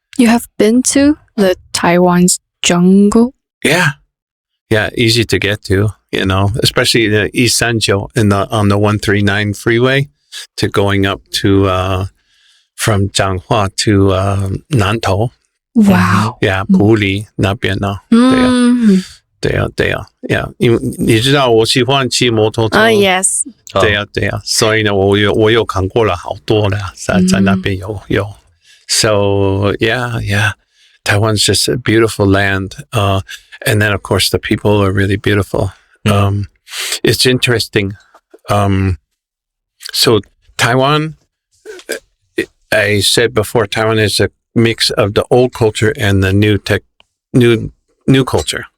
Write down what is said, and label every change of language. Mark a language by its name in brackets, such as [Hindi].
[English] you have been to the Taiwan's jungle? Yeah, easy to get to, especially the East Sanjiu on the 139 freeway to going up to from Changhua to Nantou. Wow. [Chinese] Yeah, 埔里那边呢。，因为你知道我喜欢骑摩托车。 [English] Yes。 [Chinese] 对啊，所以呢，我有看过了好多了，在那边有。 [English] So yeah, Taiwan's just a beautiful land. And then of course the people are really beautiful. It's interesting. So Taiwan, I said before, Taiwan is a mix of the old culture and the new culture.